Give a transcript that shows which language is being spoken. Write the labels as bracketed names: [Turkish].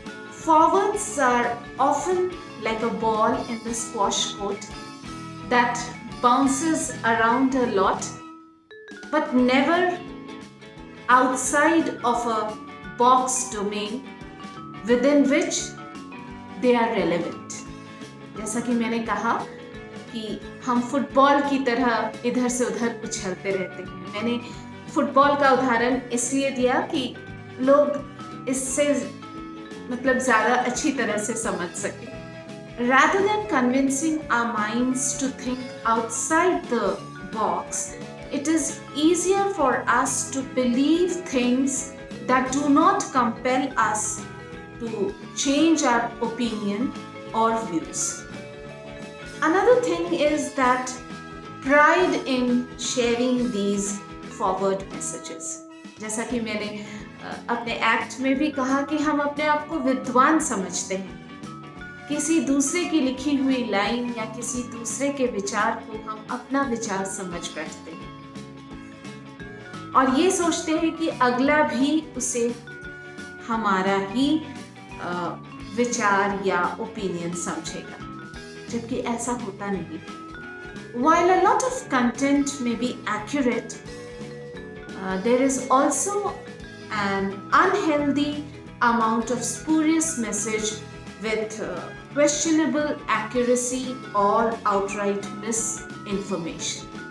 [English] Forwards are often like a ball in the squash court that bounces around a lot but never outside of a box domain within which they are relevant. [Hindi] जैसा कि मैंने कहा कि हम football की तरह इधर से उधर उछलते रहते हैं। मैंने फुटबॉल का उदाहरण इसलिए दिया कि लोग इससे मतलब ज़्यादा अच्छी तरह से समझ सकें। [English] Rather than convincing our minds to think outside the box, it is easier for us to believe things that do not compel us to change our opinion or views. Another thing is that pride in sharing these forward messages. [Hindi] जैसा कि मैंने अपने act में भी कहा कि हम अपने आप को विद्वान समझते हैं। किसी दूसरे की लिखी हुई लाइन या किसी दूसरे के विचार को हम अपना विचार समझ बैठते हैं और ये सोचते हैं कि अगला भी उसे हमारा ही विचार या ओपिनियन समझेगा, जबकि ऐसा होता नहीं। [English] While a lot of content may be accurate, there is also an unhealthy amount of spurious message with questionable accuracy or outright misinformation.